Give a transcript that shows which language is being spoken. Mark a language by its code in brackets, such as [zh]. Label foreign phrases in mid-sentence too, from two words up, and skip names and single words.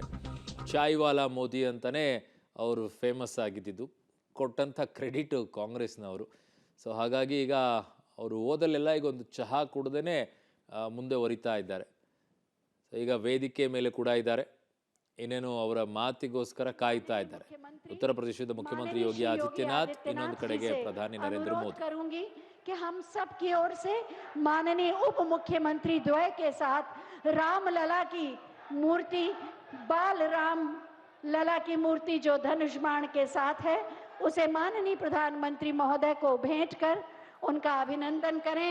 [kn] ಚಾಯ್ವಾಲಾ ಮೋದಿ ಅಂತಾನೆ ಅವರು ಫೇಮಸ್ ಆಗಿದ್ದು, ಕೊಟ್ಟಂಥ ಕ್ರೆಡಿಟ್ ಕಾಂಗ್ರೆಸ್ನವರು. ಸೊ ಹಾಗಾಗಿ ಈಗ ಅವರು ಓದಲ್ಲೆಲ್ಲ ಈಗ ಒಂದು ಚಹಾ ಕುಡ್ದೇ ಮುಂದೆ ಒರಿತಾ ಇದ್ದಾರೆ. ಈಗ ವೇದಿಕೆ ಮೇಲೆ ಕೂಡ ಇದ್ದಾರೆ, ಇನ್ನೇನು ಅವರ ಮಾತಿಗೋಸ್ಕರ ಕಾಯ್ತಾ ಇದ್ದಾರೆ. [hi] उत्तर प्रदेश के मुख्यमंत्री योगी आदित्यनाथ, [kn] ಇನ್ನೊಂದು ಕಡೆಗೆ ಪ್ರಧಾನಿ ನರೇಂದ್ರ मोदी. [hi] कि हम सब की ओर से माननीय उप मुख्यमंत्री द्वय के साथ राम लला की मूर्ति, बाल राम लला की मूर्ति जो धनुष बाण के साथ है, उसे माननीय प्रधानमंत्री महोदय को भेंट कर उनका अभिनंदन करें।